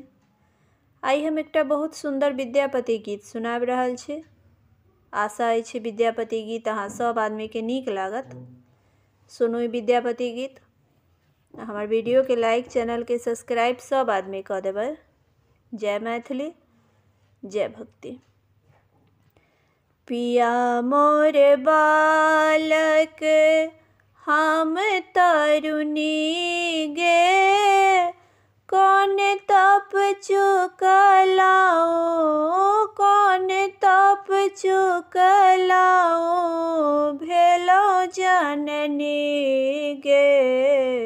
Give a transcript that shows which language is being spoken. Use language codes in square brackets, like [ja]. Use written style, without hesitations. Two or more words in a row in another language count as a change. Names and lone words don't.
[mai] आई हम एकटा बहुत सुंदर विद्यापति गीत सुनाब रहल छी। आशा अछि विद्यापति गीत अहाँ सब आदमी के नीक लागत। सुनू ई विद्यापति गीत। हमार वीडियो के लाइक, चैनल के सब्सक्राइब सब आदमी कर देबै। जय मैथिली, जय भक्ति। पिया मोर बालक हम तरुणी गे, कौन तप चुकलाओ, कौन तप चुकलाओ, भेलो जननी गे।